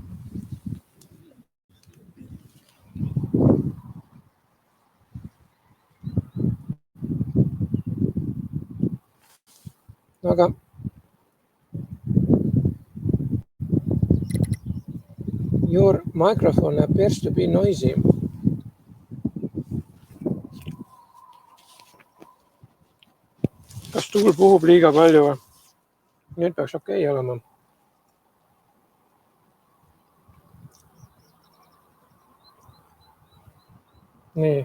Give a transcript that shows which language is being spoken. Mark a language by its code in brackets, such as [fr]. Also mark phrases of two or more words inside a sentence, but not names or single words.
[en] Aga your microphone appears to be noisy. [et] Kas tuul puhub liiga palju? Nüüd peaks okei olema. Nii.